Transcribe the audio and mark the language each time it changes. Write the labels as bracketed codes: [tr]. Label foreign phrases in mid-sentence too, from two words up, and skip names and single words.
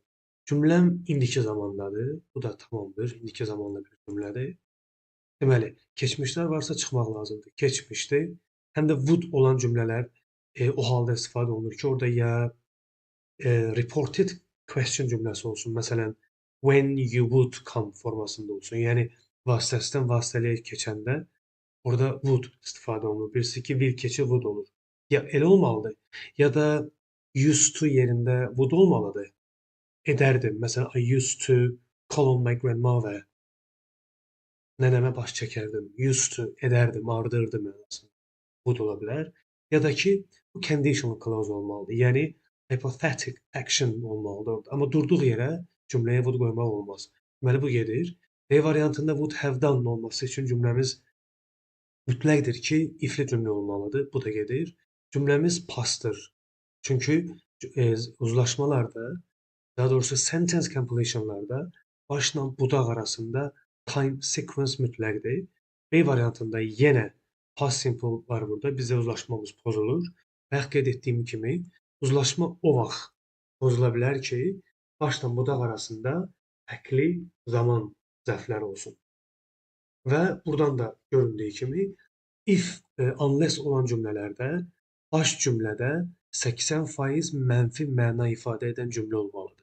[az] Cümləm indiki zamandadır. Bu da tamamdır. İndiki zamanlı bir cümlədir. Deməli, keçmişlər varsa çıxmaq lazımdır. Keçmişdir. Həm də would olan cümlələr o halda istifadə olunur ki, orada ya [en] reported question [az] cümləsi olsun. Məsələn, [en] when you would come [az] formasında olsun. Yəni vasitəsindən vasitəliyə keçəndə orada would istifadə olunur. Birisi ki, will keçi would olur. Ya elə olmalıdır, ya da [en] used to [az] yerində would olmalıdır. Edərdim. Məsələn, [en] I used to call on my grandmother. [az] Nənəmə baş çəkərdim. [en] Used to [az] edərdim, ardırdım mənasında. Would ola bilər. Ya da ki, bu [en] conditional clause [az] olmalıdır. Yəni [en] hypothetic action [az] olmalıdır orada. Amma durduq yerə cümləyə would qoymaq olmaz. Deməli bu gedir. B variantında [en] would have done [az] olması üçün cümləmiz mütləqdir ki, ifli cümlə olmalıdır. Bu da gedir. Cümləmiz pastdır. Çünki uzlaşmalarda, daha doğrusu [en] sentence completionlarda [az] başla budaq arasında [en] time sequence [az] mütləqdir. B variantında yenə past simple var burada. Bizdə uzlaşmamız pozulur. Bayaq qeyd etdiyim kimi, uzlaşma o vaxt pozula bilər ki, başla budaq arasında fərqli zaman zərfləri olsun. Və buradan da göründüyü kimi [en] if, unless [az] olan cümlələrdə baş cümlədə 80% mənfi məna ifadə edən cümlə olmalıdır.